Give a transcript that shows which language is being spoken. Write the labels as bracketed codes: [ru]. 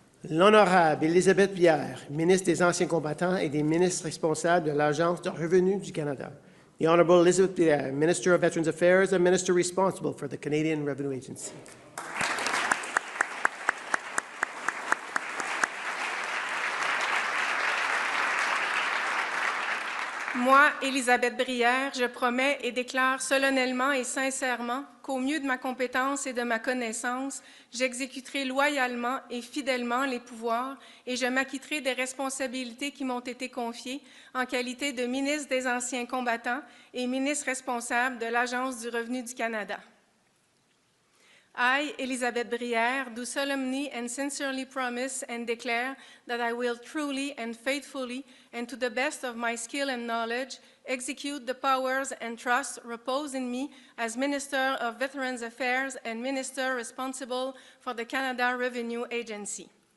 [fr] L'honorable Élisabeth Bière, ministre des Anciens combattants et des ministres responsables de l'Agence de revenus du Canada. [en] The Honorable Elizabeth Bière, Minister of Veterans Affairs and Minister responsible for the Canadian Revenue Agency. [fr] Moi, Élisabeth Brière, je promets et déclare solennellement et sincèrement qu'au mieux de ma compétence et de ma connaissance, j'exécuterai loyalement et fidèlement les pouvoirs et je m'acquitterai des responsabilités qui m'ont été confiées en qualité de ministre des Anciens combattants et ministre responsable de l'Agence du revenu du Canada. [en] I, Elizabeth Brière, do solemnly and sincerely promise and declare that I will truly and faithfully, and to the best of my skill and knowledge, execute the powers and trusts reposed in me as Minister of Veterans Affairs and Minister responsible for the Canada Revenue Agency.